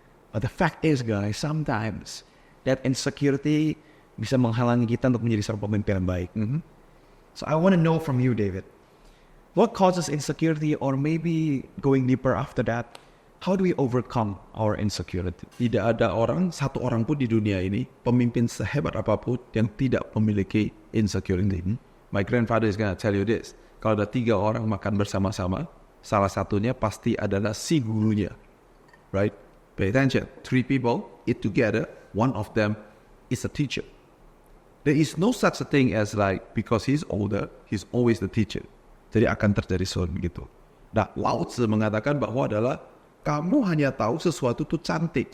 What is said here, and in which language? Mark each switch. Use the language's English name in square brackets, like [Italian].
[English] But the fact is, guys, sometimes that insecurity [Indonesian] bisa menghalangi kita untuk menjadi seorang pemimpin yang baik. [English] So I want to know from you, David, what causes insecurity, or maybe going deeper after that, how do we overcome our insecurity? [Indonesian] Tidak ada satu orang pun di dunia ini, pemimpin sehebat apapun yang tidak memiliki insecurity. [English] My grandfather is gonna tell you this. [Indonesian] Kalau ada 3 orang makan bersama-sama, salah satunya pasti adalah si gurunya. [English] Right? Pay attention. 3 people eat together, one of them is a teacher. There is no such a thing as like, because he's older, he's always the teacher. [Indonesian] Jadi akan terjadi sesuatu begitu. Nah, Lao Tzu mengatakan bahwa adalah kamu hanya tahu sesuatu itu cantik.